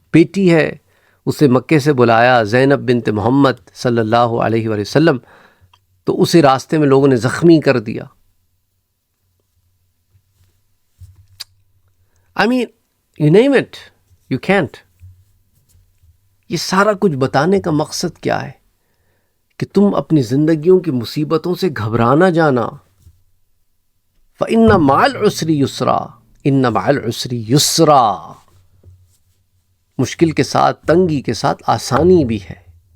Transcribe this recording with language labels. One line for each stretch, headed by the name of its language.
Urdu: بیٹی ہے، اسے مکے سے بلایا، زینب بنت محمد صلی اللہ علیہ وآلہ وسلم، تو اسے راستے میں لوگوں نے زخمی کر دیا.
English: I mean, you name it, you can't.
Urdu: یہ سارا کچھ بتانے کا مقصد کیا ہے؟ کہ تم اپنی زندگیوں کی مصیبتوں سے گھبرا نہ جانا.
Arabic: فَإِنَّ مَعَ الْعُسْرِ يُسْرًا، إِنَّ مَعَ الْعُسْرِ يُسْرًا.
Urdu: مشکل کے ساتھ، تنگی کے ساتھ آسانی بھی ہے.